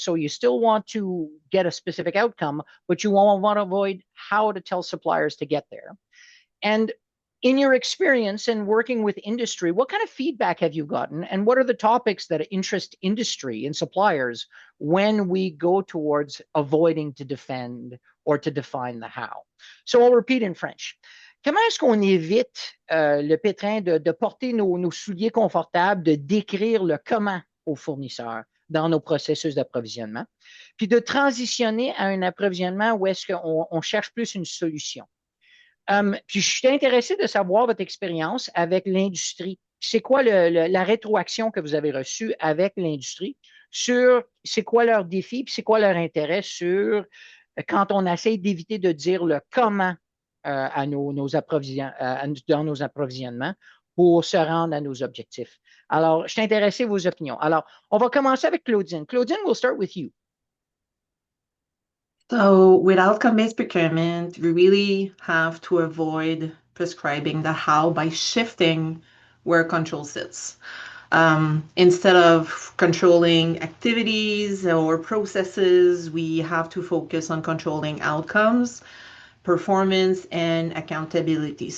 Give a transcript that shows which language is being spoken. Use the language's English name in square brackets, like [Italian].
[English] So you still want to get a specific outcome, but you want to avoid how to tell suppliers to get there. And in your experience and working with industry, what kind of feedback have you gotten? And what are the topics that interest industry and suppliers when we go towards avoiding to defend or to define the how? So I'll repeat in French. [French] Comment est-ce qu'on évite le pétrin de porter nos souliers confortables, de décrire le comment aux fournisseurs dans nos processus d'approvisionnement, puis de transitionner à un approvisionnement où est-ce qu'on cherche plus une solution? Puis je suis intéressé de savoir votre expérience avec l'industrie. C'est quoi la rétroaction que vous avez reçue avec l'industrie sur c'est quoi leurs défis, puis c'est quoi leur intérêt sur quand on essaie d'éviter de dire le comment dans nos approvisionnements pour se rendre à nos objectifs. Alors, je suis intéressé à vos opinions. Alors, on va commencer avec Claudine. [English] Claudine, we'll start with you. So with outcome-based procurement, we really have to avoid prescribing the how by shifting where control sits. Instead of controlling activities or processes, we have to focus on controlling outcomes, performance, and accountability.